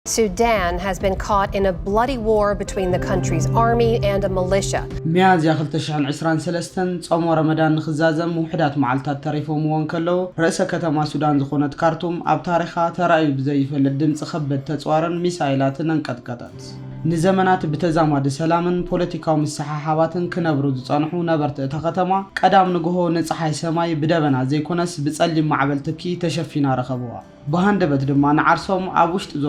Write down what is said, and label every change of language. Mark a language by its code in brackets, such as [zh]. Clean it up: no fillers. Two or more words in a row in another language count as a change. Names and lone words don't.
[en] Sudan has been caught in a bloody war between the country's army and a militia. [ti] ميازيا 2023 ጾም ረመዳን ንኽዛዘም ውሕዳት መዓልታት ተሪፎም ወን ከለው ርእሰ ከተማ ሱዳን ዝኾነት ካርቱም ኣብ ታሪኻ ተራእዩ ብዘይፈልጥ ድምፂ ከበድ ተጽዋርን ሚሳኤላትን አንቀጥቀጣት ንዘመናት ብተዛማዲ ሰላምን ፖለቲካዊ መሰሓሓባትን ክነብሩ ዝጸንሑ ነበርቲ እታ ከተማ ቀዳም ንግሆ ንፀሓይ ሰማይ ብደበና ዘይኮነስ ብጸሊም ማዕበል ትኪ ተሸፊና ረኸብዋ በሃንደበት ድማ ንዓርሶም ኣብ ውሽጢ ዞባ